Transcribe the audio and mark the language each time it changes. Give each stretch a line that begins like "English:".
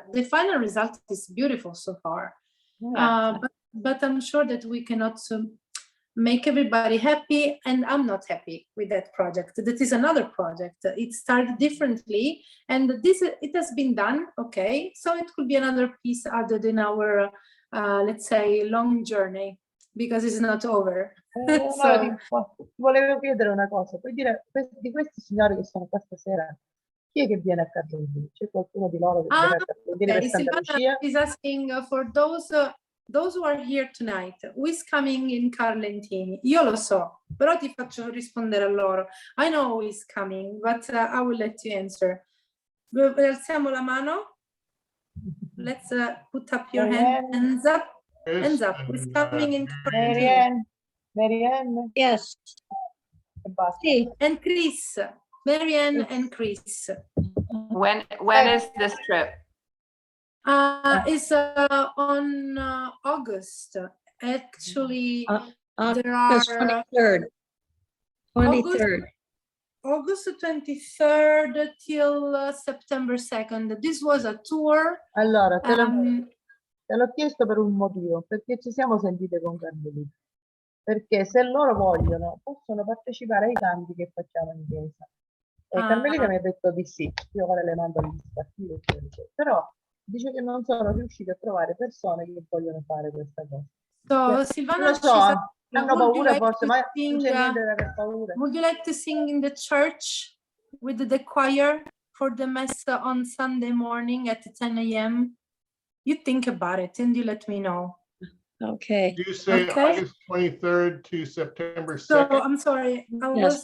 English: The final result is beautiful so far, but I'm sure that we cannot make everybody happy, and I'm not happy with that project. That is another project. It started differently, and it has been done, okay? So it could be another piece added in our, let's say, long journey, because it's not over.
Italian: Ti volevo chiedere una cosa, puoi dire di questi signori che sono qua stasera, chi è che viene a Carlentini? C'è qualcuno di loro che viene a Carlentini per Santa Lucia?
English: Is asking for those who are here tonight, who is coming in Carlentini?
Italian: Io lo so, però ti faccio rispondere a loro.
English: I know who is coming, but I will let you answer.
Italian: Alziamo la mano.
English: Let's put up your hands up. Hands up. Who is coming in Carlentini? Marianne? Yes. Sì, and Chris. Marianne and Chris. When is this trip? It's on August. Actually, there August are 23rd. 23rd. August 23rd till September 2nd. This was a tour.
Italian: Allora, te l'ho chiesto per un motivo, perché ci siamo sentite con Carmelita. Perché se loro vogliono, possono partecipare ai canti che facciamo in chiesa. E Carmelita mi ha detto di sì, io ora le mando agli spartiti, però dice che non sono riusciti a trovare persone che vogliono fare questa cosa.
English: So, Silvana,
Italian: lo so, hanno paura forse, ma non c'è niente da aver paura.
English: Would you like to sing in the church with the choir for the mass on Sunday morning at 10 a.m.? You think about it and you let me know. Okay. You say August 23rd to September 2nd? So I'm sorry, I Yes.